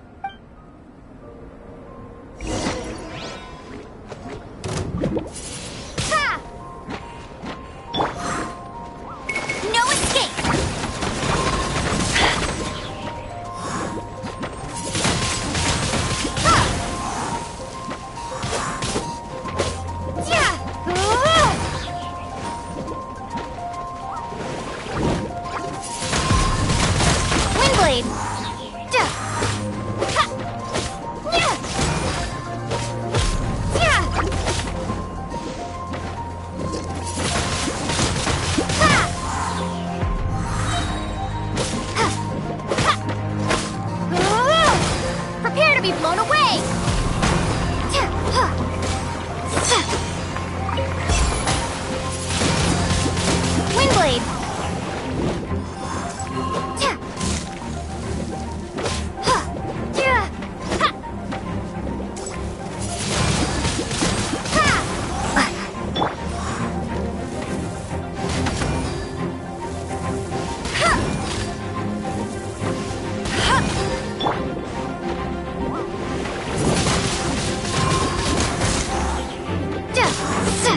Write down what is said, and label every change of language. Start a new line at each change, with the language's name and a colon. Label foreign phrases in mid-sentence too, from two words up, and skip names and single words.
English: Ha! No escape! Ha! Yeah! Windblade! Ja! Ha! Yeah! Yeah! Ha! Ha! Ha! Prepare to be blown away! Ja! Ha! Sa! Windblade! Ja! Ha! Ja! Ha! Ha! Ha! Ha! Ja! Sa!